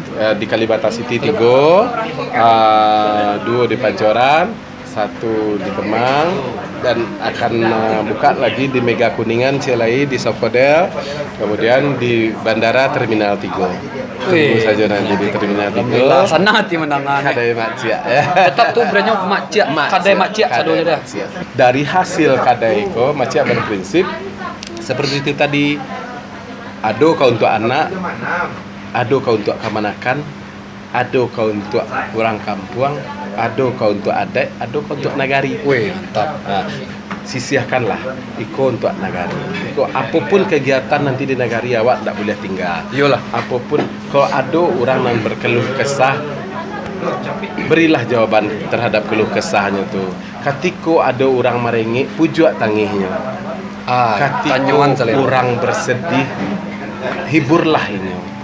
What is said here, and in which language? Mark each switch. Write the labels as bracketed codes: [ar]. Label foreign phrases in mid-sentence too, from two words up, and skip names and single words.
[id] Di Kalibata City 3, 2 di Pancoran, 1 di Kemang dan akan buka lagi di Mega Kuningan Cilai di Sokodel, kemudian di Bandara Terminal 3. Tunggu saja nanti di Terminal 3. sana hati menangan. [min] Kadai Mak Cia ya. [id] Tetap tuh brandnya Mak Cia. [min] Kadai Mak Cia sadonya dah. [id] Dari hasil kadai ko, Mak Cia berprinsip seperti itu tadi. [min] Ado kau untuk anak, ado kau untuk kemanakan, ado kau untuk orang kampung, ado kau untuk adik, ado kau untuk nagari. [id] Wih, mantap. [min] Sisihkanlah iko untuk nagari. Iko apapun kegiatan nanti di nagari awak tak boleh tinggal. [id] Iyalah. Apapun kalau ada orang yang berkeluh kesah, berilah jawaban terhadap keluh kesahnya tu. Ketika ada orang merengek, pujuk tangihnya. Tanyuan Ketika orang bersedih, hiburlah ini.